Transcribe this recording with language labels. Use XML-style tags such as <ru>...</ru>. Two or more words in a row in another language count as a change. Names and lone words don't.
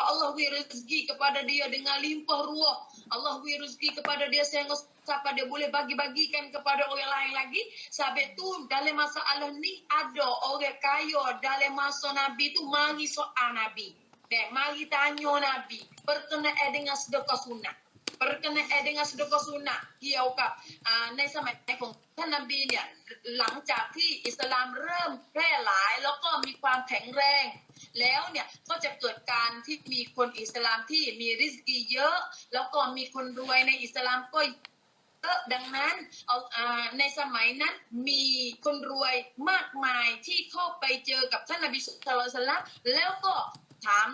<ms>Allah beri rezeki kepada dia dengan limpah ruah. Allah beri rezeki kepada dia sehingga sampai dia boleh bagi-bagikan kepada orang lain lagi. Sebab tu dalam masalah ni ada orang kaya dalam masa Nabi tu mari soal Nabi. Mari tanya Nabi berkenaan dengan sedekah sunat. Berkenaan dengan sedekah sunat</ms> <th>เกี่ยวกับในสมัยของท่านนบีเนี่ยหลังจากที่อิสลามเริ่มแพร่หลายแล้วก็มีความแข็งแรงแล้วเนี่ยก็จะเกิดการที่มีคนอิสลามที่มีริสกีเยอะแล้วก็ มีคนรวยในอิสลามก็เยอะดังนั้นในสมัยนั้นมีคนรวยมากมายที่เข้าไปเจอกับท่านนบีศ็อลลัลลอฮุอะลัยฮิวะซัลลัมแล้วก็ถาม</th>